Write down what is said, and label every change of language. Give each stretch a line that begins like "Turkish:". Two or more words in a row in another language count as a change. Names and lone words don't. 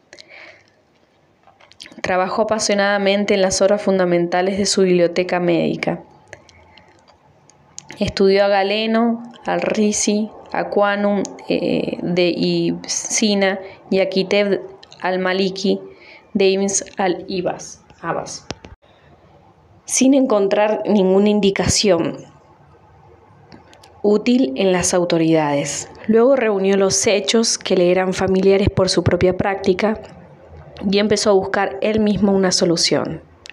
Spanish: Trabajó apasionadamente en las horas fundamentales de su biblioteca médica. Estudió a Galeno, al Risi, a Quanum de Ibsina y a Kiteb al-Maliki de Ibn al-Abbas, sin encontrar ninguna indicación útil en las autoridades. Luego reunió los hechos que le eran familiares por su propia práctica y empezó a buscar él mismo una solución.